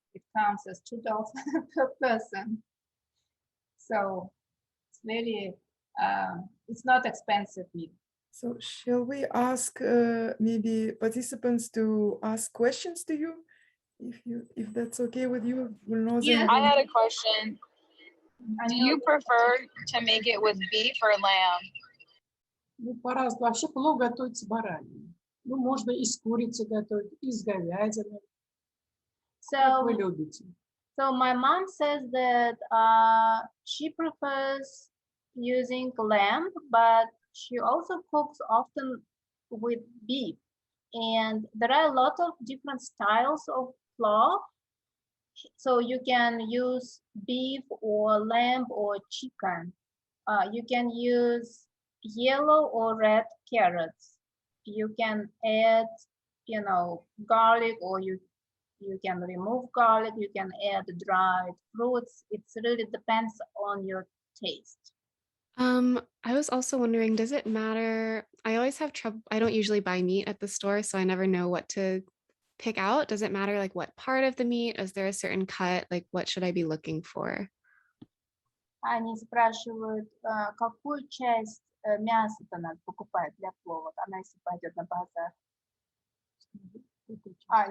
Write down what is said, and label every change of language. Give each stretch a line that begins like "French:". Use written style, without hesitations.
English: It counts as $2 per person. So it's very, it's not expensive meal. So shall we ask maybe participants to ask questions to you, if that's okay with you, Gulnoza? Yes. I had a question. Do you prefer to make it with beef or lamb?
Russian: Ну, по-разному. Вообще плов готовить с бараниной. Ну, можно и с курицей готовить, и с говядиной. Как вы любите?
English: So my mom says that she prefers using lamb, but she also cooks often with beef. And there are a lot of different styles of plov, So you can use beef or lamb or chicken. You can use yellow or red carrots. You can add, garlic, or you can remove garlic. You can add dried fruits. It really depends on your taste. I was also wondering, does it matter? I always have trouble. I don't usually buy meat at the store, so I never know what to pick out. Does it matter like what part of the meat? Is there a certain cut? Like what should I be looking for?
Russian: Они спрашивают, какую часть мяса-то надо покупать для плова, она если пойдет на базар.